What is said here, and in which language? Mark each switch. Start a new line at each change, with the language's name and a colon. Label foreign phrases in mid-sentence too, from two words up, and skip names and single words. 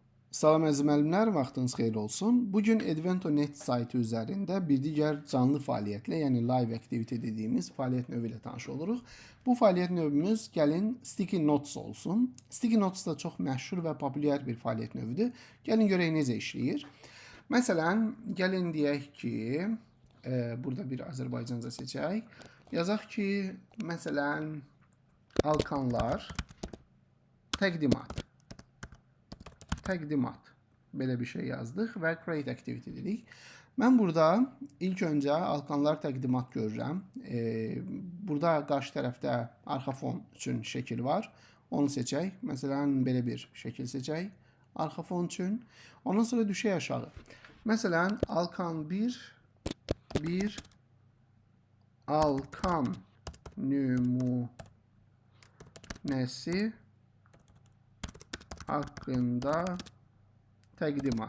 Azerbaijani: Salam əziz müəllimlər, vaxtınız xeyir olsun. Bugün Edvento.net saytı üzərində bir digər canlı fəaliyyətlə, yəni
English: live activity
Azerbaijani: dediyimiz fəaliyyət növü ilə tanış oluruq. Bu fəaliyyət növümüz gəlin Sticky Notes olsun. Sticky Notes da çox məşhur və populyar bir fəaliyyət növüdür. Gəlin görək necə işləyir. Məsələn, gəlin deyək ki, burada bir Azərbaycanca seçək. Yazaq ki, məsələn, Alkanlar təqdimat. Belə bir şey yazdıq və
English: create activity
Azerbaijani: dedik. Mən burada ilk öncə Alkanlar təqdimat görürəm. Burada qarşı tərəfdə arxa fon üçün şəkil var. Onu seçək. Məsələn, belə bir şəkil seçək. Arxa fon üçün. Ondan sonra düşək aşağı. Məsələn, Alkan 1 Alkan nümunəsi hakkında təqdimat.